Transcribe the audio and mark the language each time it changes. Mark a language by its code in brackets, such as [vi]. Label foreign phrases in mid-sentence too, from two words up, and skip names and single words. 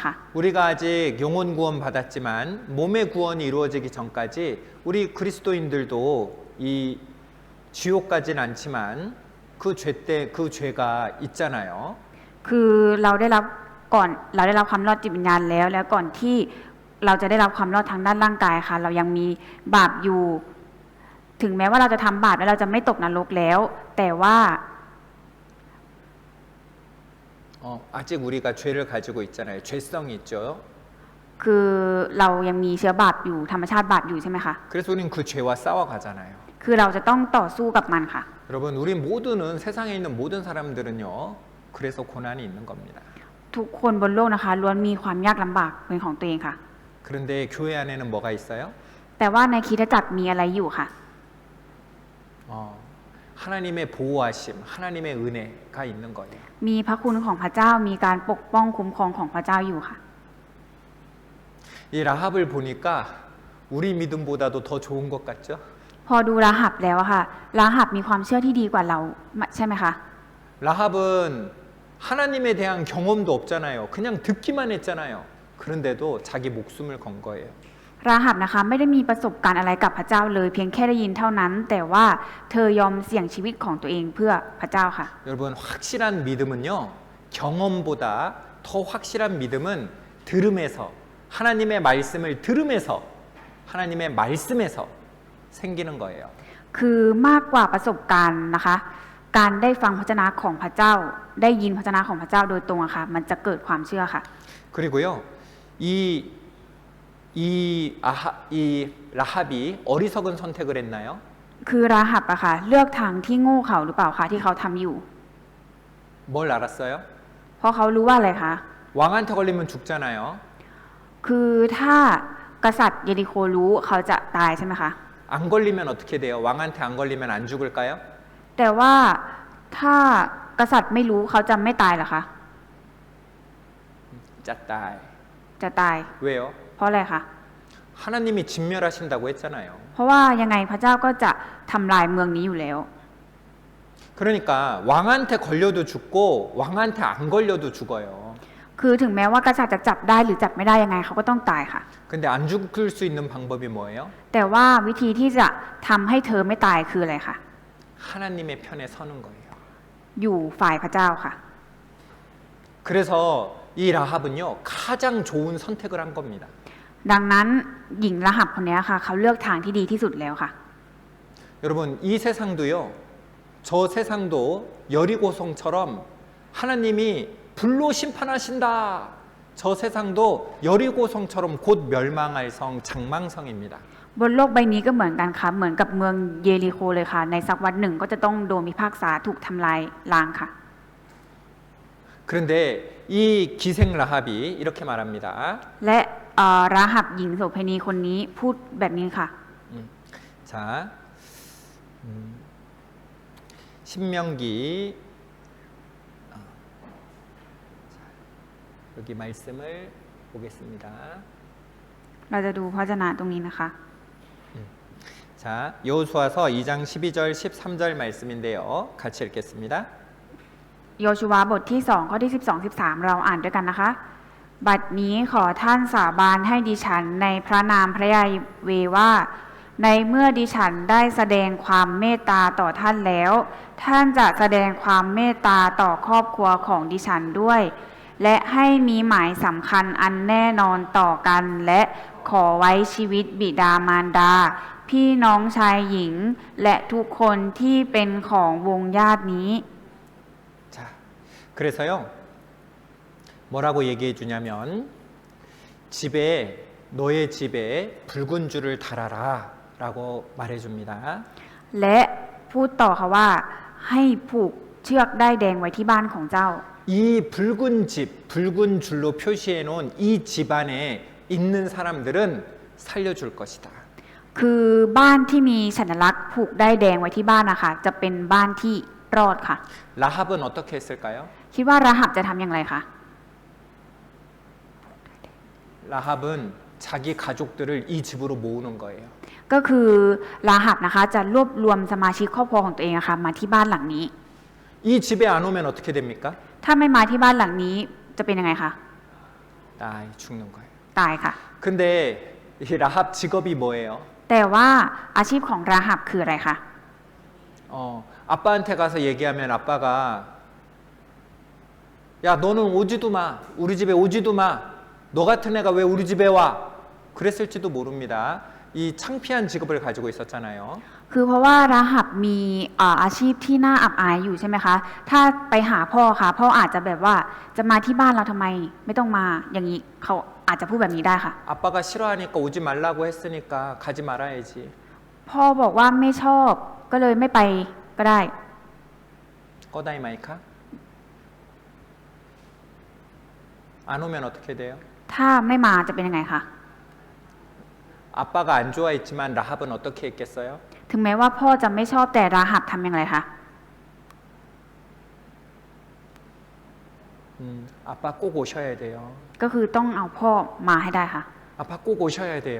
[ko] 우리가 아직 영혼 구원 받았지만 몸의 구원이 이루어지기 전까지 우리 그리스도인들도 이 지옥까지는 않지만 그 죄가 있잖아요. [th] คือเราได้รับความรอดจิตวิญญาณแล้วก่อนที่เราจะได้รับความรอดทางด้านร่างกายค่ะเรายังมีบาปอยู่ถึงแม้ว่าเราจะทำบาปแล้วเราจะไม่ตกนรกแล้ว แต่ว่า [ko] 아직 우리가 죄를 가지고 있잖아요. 죄성이 있죠. [th] คือเรายังมีเชื้อบาปอยู่ธรรมชาติบาปอยู่ใช่ไหมคะ [ko] 그래서 우리는 그 죄와 싸워가잖아요. [th] คือเราจะต้องต่อสู้กับมันค่ะ [ko] 여러분, 우리 모두는 세상에 있는 모든 사람들은요. 그래서 고난이 있는 겁니다. [th] ทุกคนบนโลกนะคะล้วนมีความยากลำบากเป็นของตัวเองค่ะ [ko] 그런데 교회 안에는 뭐가 있어요? [th] แต่ว่าในคริสตจักรมีอะไรอยู่ค่ะ [ko] 하나님의 보호하심, 하나님의 은혜가 있는 거예요. [th] มีพระคุณของพระเจ้ามีการปกป้องคุ้มครองของพระเจ้าอยู่ค่ะ [ko] 이 라합을 보니까 우리 믿음보다도 더 좋은 것 같죠? [th] พอดูราหับแล้วอะค่ะราหับมีความเชื่อที่ดีกว่าเราใช่ไหมคะ [ko] 라합은 하나님에 대한 경험도 없잖아요. 그냥 듣기만 했잖아요. 그런데도 자기 목숨을 건 거예요. [th] ราหับนะคะไม่ได้มีประสบการณ์อะไรกับพระเจ้าเลยเพียงแค่ได้ยินเท่านั้น แต่ว่าเธอยอมเสี่ยงชีวิตของตัวเองเพื่อพระเจ้าค่ะ [ko] 여러분 확실한 믿음은요. 경험보다 더 확실한 믿음은 들음에서 하나님의 말씀을 들음에서 하나님의 말씀에서 생기는 거예요. [th] คือมากกว่าประสบการณ์นะคะการได้ฟังพระวจนะของพระเจ้าได้ยินพระวจนะของพระเจ้าโดยตรงอะค่ะมันจะเกิดความเชื่อค่ะ [ko] 그리고요. 이 라합이 어리석은 선택을 했나요? [th] คือราหับอะค่ะเลือกทางที่โง่เขลาหรือเปล่าคะที่เขาทำอยู่ [ko] 뭘 알았어요? [th] เพราะเขารู้ว่าอะไรคะ [ko] 왕한테 걸리면 죽잖아요. [th] คือถ้ากษัตริย์เยริโครู้เขาจะตายใช่ไหมคะ [ko] 안 걸리면 어떻게 돼요? 왕한테 안 걸리면 안 죽을까요? [th] แต่ว่าถ้ากษัตริย์ไม่รู้เขาจะไม่ตายเหรอคะ จะตาย. จะตาย [ko] 왜요? [th] เพราะอะไรคะ [ko] 하나님이 진멸하신다고 했잖아요. [th] เพราะว่ายังไงพระเจ้าก็จะทำลายเมืองนี้อยู่แล้ว [ko] 그러니까 왕한테 걸려도 죽고 왕한테 안 걸려도 죽어요. [th] คือถึงแม้ว่ากษัตริย์จะจับได้หรือจับไม่ได้ยังไงเขาก็ต้องตายค่ะ [ko] 근데 안 죽을 수 있는 방법이 뭐예요? [th] แต่ว่าวิธีที่จะทำให้เธอไม่ตายคืออะไรคะ [ko] 하나님의 편에 서는 거예요. [th] อยู่ฝ่ายพระเจ้าค่ะ [ko] 그래서 이 라합은요 가장 좋은 선택을 한 겁니다. [th] ดังนั้นหญิงรหับคนนี้ค่ะเขาเลือกทางที่ดีที่สุดแล้วค่ะ [ko] 여러분 이 세상도요 저 세상도 여리고성처럼 하나님이 불로 심판하신다. 저 세상도 여리고성처럼 곧 멸망할 성 장망성입니다. [th] บนโลกใบนี้ก็เหมือนกันค่ะเหมือนกับเมืองเยริโคเลยค่ะในสักวันหนึ่งก็จะต้องโดนพิพากษาถูกทำลายล้างค่ะ [ko] 그런데 이 기생 라합이 이렇게 말합니다. [th] และราหับหญิงโสเภณีคนนี้พูดแบบนี้ค่ะ [ko] 자, 신명기 여기 말씀을 보겠습니다. [th] เราจะดูพระวจนะตรงนี้นะคะ [ko] 자, 여호수아서 2장 12절 13절 말씀인데요. 같이 읽겠습니다. [th] โยชูวาบทที่2ข้อที่12-13เราอ่านด้วยกันนะคะ บัดนี้ขอท่านสาบานให้ดิฉันในพระนามพระยาเวห์ว่า ในเมื่อดิฉันได้แสดงความเมตตาต่อท่านแล้ว ท่านจะแสดงความเมตตาต่อครอบครัวของดิฉันด้วย และให้มีหมายสำคัญอันแน่นอนต่อกัน และขอไว้ชีวิตบิดามารดา พี่น้องชายหญิง และทุกคนที่เป็นของวงญาตินี้ [ko] 자, 그래서요. 뭐라고 얘기해 주냐면 너의 집에 붉은 줄을 달아라라고 말해 줍니다. [th] และพูดต่อค่ะว่าให้ผูกเชือกได้ายแดงไว้ที่บ้านของเจ้า [ko] 이 붉은 집, 붉은 줄로 표시해 놓은 이 집안에 있는 사람들은 살려줄 것이다. [th] คือบ้านที่มีสัญลักษณ์ผูกได้ายแดงไว้ที่บ้านนะคะจะเป็นบ้านที่รอดค่ะ [ko] 라합은 어떻게 했을까요? [th] คิดว่าราหับจะทำอย่างไรคะ [ko] 라합은 자기 가족들을 이 집으로 모으는 거예요. [th] ก็คือราหับนะคะจะรวบรวมสมาชิกครอบครัวของตัวเองนะคะมาที่บ้านหลังนี้ [ko] 이 집에 안 오면 어떻게 됩니까? [th] ถ้าไม่มาที่บ้านหลังนี้จะเป็นยังไงคะ [ko] 죽는 거예요. [th] ตายค่ะ [ko] 근데 이 라합 직업이 뭐예요? [th] แต่ว่าอาชีพของราหับคืออะไรคะ [ko] 아빠한테 가서 얘기하면 아빠가 야 너는 오지도 마 우리 집에 오지도 마너 같은 애가 왜 우리 집에 와 그랬을지도 모릅니다. 이 창피한 직업을 가지고 있었잖아요. [th] คือเพราะว่าราหับมีอาชีพที่น่าอับอายอยู่ใช่ไหมคะ ถ้าไปหาพ่อค่ะพ่ออาจจะแบบว่าจะมาที่บ้านเราทำไมไม่ต้องมาอย่างนี้เขาอาจจะพูดแบบนี้ได้ค่ะ [ko] 아빠가 싫어하니까 오지 말라고 했으니까 가지 말아야지. [th] พ่อบอกว่าไม่ชอบก็เลยไม่ไปก็ได้ ก็ได้ไหมคะ? [ko] 안 오면 어떻게 돼요? [th] ถ้าไม่มาจะเป็นยังไงคะ [ko] 아빠가 안 좋아했지만 라합은 어떻게 했겠어요? [th] ถึงแม้ว่าพ่อจะไม่ชอบแต่ราหับทำอย่างไรคะ [ko] 아빠 꼭 오셔야 돼요. [th] ก็คือต้องเอาพ่อมาให้ได้ค่ะ [ko] 아빠 꼭 오셔야 돼요.